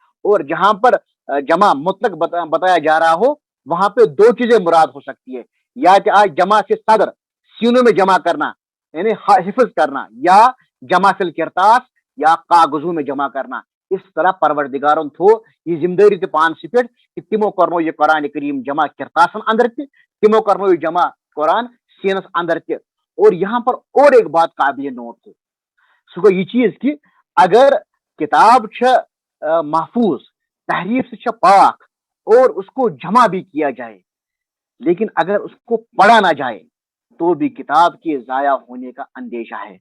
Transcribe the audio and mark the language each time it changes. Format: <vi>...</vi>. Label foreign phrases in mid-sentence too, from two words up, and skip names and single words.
<ur>اور جہاں پر جمع مطلق بتایا جا رہا ہو وہاں پہ دو چیزیں مراد ہو سکتی ہے، یا کہ آج جمع سے صدر سینوں میں جمع کرنا یعنی حفظ کرنا، یا</ur> <ar>جمع فی الکرتاس</ar> <ur>یا کاغذوں میں جمع کرنا.</ur> <ks>اس طرح پروردگارن تھو یہ ذمہ داری پان سی پہ کہ تمو کرنو یہ قرآن کریم جمع کرتاسن اندر تمو کرنو یہ جمع قرآن سینس اندر تہ.</ks> <ur>اور یہاں پر اور ایک بات قابل نوٹ ہے،</ur> <ks>سو گو یہ چیز</ks> <ur>کہ اگر کتاب محفوظ تحریف سے پاک اور اس کو جمع بھی کیا جائے، لیکن اگر اس کو پڑھا نہ جائے تو بھی کتاب کے ضائع ہونے کا اندیشہ ہے.</ur>